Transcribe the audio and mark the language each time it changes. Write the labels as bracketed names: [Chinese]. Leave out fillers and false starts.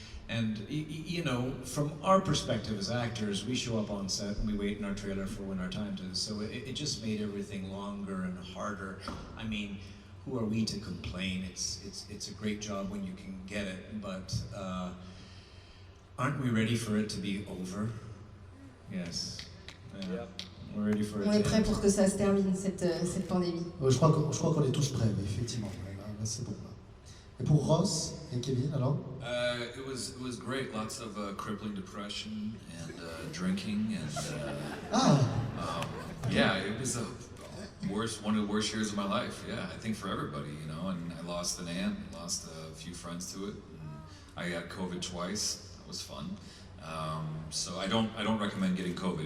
[English] And, you know, from our perspective as actors, we show up on set and we wait in our trailer for when our time is. So it just made everything longer and harder. I mean, who are we to complain? It's a great job when you can get it, but aren't we ready for it to be over? Yes. We're ready for it. [French] On est prêt pour que ça se termine, cette pandémie. Je crois qu'on est tous prêts, mais effectivement. Là, c'est bon. Là. Et pour Ross et Kevin, alors? [English] It was great. Lots of crippling depression and drinking and yeah, it was one of the worst years of my life. Yeah, I think for everybody, you know. And I lost an aunt, lost a few friends to it. And I got COVID twice. That was fun. So I don't recommend getting COVID.